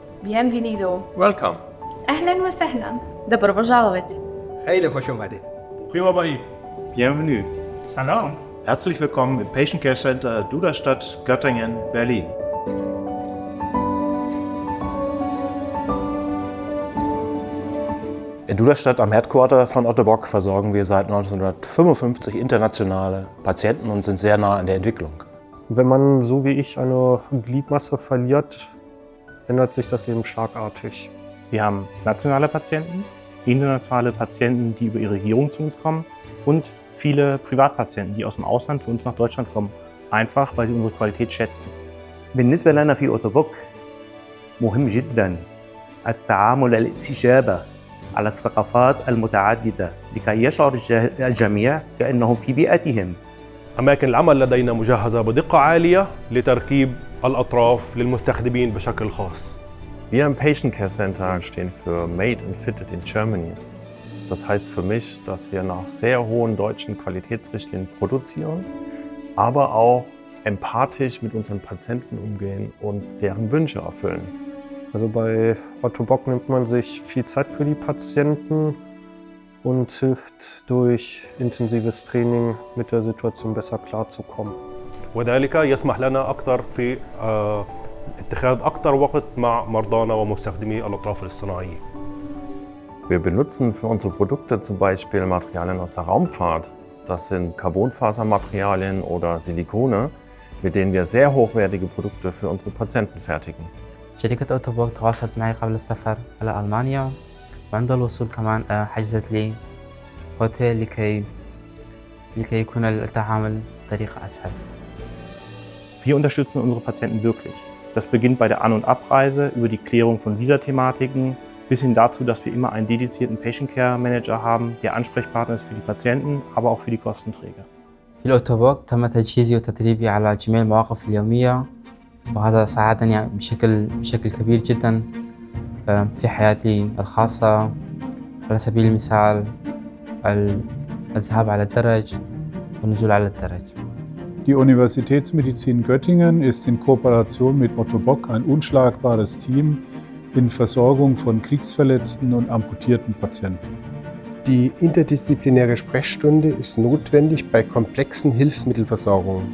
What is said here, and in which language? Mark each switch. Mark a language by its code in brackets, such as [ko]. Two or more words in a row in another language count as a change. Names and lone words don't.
[es] Bienvenido. [en] Welcome. [ar] أهلا وسهلا. [ru] Добро пожаловать. [fa] Hele خوش اومدید. Prima bei. [fr] Bienvenue. [ar] Salam. [de] Herzlich willkommen im Patient Care Center Duderstadt, Göttingen, Berlin. In Duderstadt am Headquarter von Otto Bock versorgen wir seit 1955 internationale Patienten und sind sehr nah an der Entwicklung. Wenn man so wie ich eine Gliedmasse verliert, ändert sich das eben schlagartig. Wir haben nationale Patienten, internationale Patienten, die über ihre Regierung zu uns kommen und viele Privatpatienten, die aus dem Ausland zu uns nach Deutschland kommen, einfach weil sie unsere Qualität schätzen. [ar] بالنسبة لنا في أوتوبوك مهم جدا التعامل الاستجابة على الثقافات المتعددة لكي يشعر الجميع كأنهم في بيئتهم. أماكن العمل لدينا مجهزة بدقة عالية لتركيب الأطراف للمستخدمين بشكل خاص. [de] Wir im Patient Care Center stehen für [en] Made and Fitted in Germany. [de] Das heißt für mich, dass wir nach sehr hohen deutschen Qualitätsrichtlinien produzieren, aber auch empathisch mit unseren Patienten umgehen und deren Wünsche erfüllen. Also bei Otto Bock nimmt man sich viel Zeit für die Patienten und hilft durch intensives Training mit der Situation besser klarzukommen. [ar] وذلك يسمح لنا أكثر في اتخاذ أكثر وقت مع مرضانا ومستخدمي الأطراف الاصطناعية. [de] Wir benutzen für unsere Produkte zum Beispiel Materialien aus der Raumfahrt. Das sind Carbonfasermaterialien oder Silikone, mit denen wir sehr hochwertige Produkte für unsere Patienten fertigen. [ar] شركة أوتوبوك تواصلت معي قبل السفر على ألمانيا، وعند الوصول كمان حجزت لي هوتيل لكي يكون التعامل بطريقة أسهل. [de] Wir unterstützen unsere Patienten wirklich. Das beginnt bei der An- und Abreise, über die Klärung von Visathematiken, bis hin dazu, dass wir immer einen dedizierten [en] Patient Care Manager [de] haben, der Ansprechpartner ist für die Patienten, aber auch für die Kostenträger. [ar] في الأوتوبوك تم تجهيزي وتدريبي على جميع المواقف اليومية، وهذا ساعدني بشكل كبير جدا في حياتي الخاصة. على سبيل المثال الذهاب على الدرج والنزول على الدرج. [de] Die Universitätsmedizin Göttingen ist in Kooperation mit Otto Bock ein unschlagbares Team in Versorgung von kriegsverletzten und amputierten Patienten. Die interdisziplinäre Sprechstunde ist notwendig bei komplexen Hilfsmittelversorgungen.